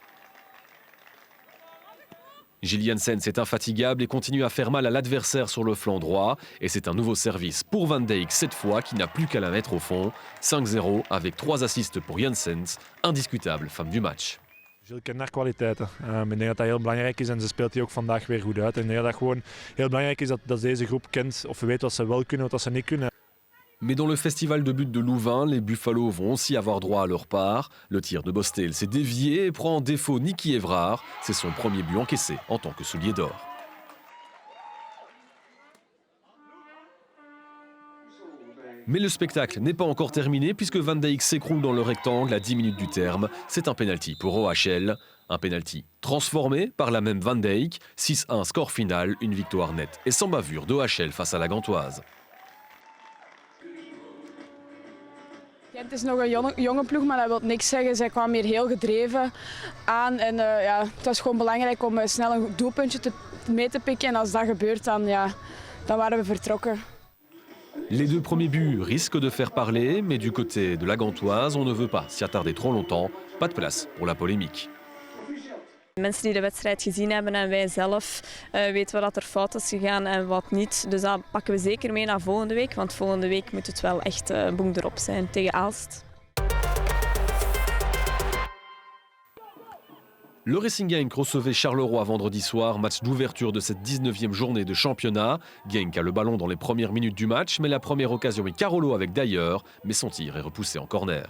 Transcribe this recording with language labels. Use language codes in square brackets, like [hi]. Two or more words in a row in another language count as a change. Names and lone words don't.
[fr] Gilles Janssens est infatigable et continue à faire mal à l'adversaire sur le flanc droit. Et c'est un nouveau service pour Van Dijk cette fois qui n'a plus qu'à la mettre au fond. 5-0 avec 3 assists pour Janssens, indiscutable femme du match. [nl] Gilles kent haar kwaliteiten. Ik denk dat dat heel belangrijk is en ze speelt die ook vandaag weer goed uit. En ik denk dat het gewoon heel belangrijk is dat deze groep kent of weet wat ze wel kunnen, wat ze niet kunnen. [fr] Mais dans le festival de buts de Louvain, les Buffalo vont aussi avoir droit à leur part. Le tir de Bostel s'est dévié et prend en défaut Niki Evrard. C'est son premier but encaissé en tant que soulier d'or. Mais le spectacle n'est pas encore terminé puisque Van Dijk s'écroule dans le rectangle à 10 minutes du terme. C'est un pénalty pour OHL. Un pénalty transformé par la même Van Dijk. 6-1 score final, une victoire nette et sans bavure d'OHL face à la Gantoise. [nl] Het is nog een jonge ploeg, maar dat wil niks zeggen. Zij kwamen hier heel gedreven aan. En ja, het was gewoon belangrijk om snel een doelpuntje mee te pikken. En als dat gebeurt, dan waren we vertrokken. [fr] Les deux premiers buts risquent de faire parler, mais du côté de la Gantoise, on ne veut pas s'y attarder trop longtemps. Pas de place pour la polémique. [nl] Mensen die de wedstrijd gezien hebben en wij zelf weten wat er fout is gegaan en wat niet. Dus dat pakken we zeker mee naar volgende week, want volgende week moet het wel echt boem erop zijn tegen Aalst. [fr] Le Racing Genk recevait Charleroi vendredi soir, match d'ouverture de cette 19e journée de championnat. Genk a le ballon dans les premières minutes du match, mais la première occasion est Carolo avec Dyer, mais son tir est repoussé en corner.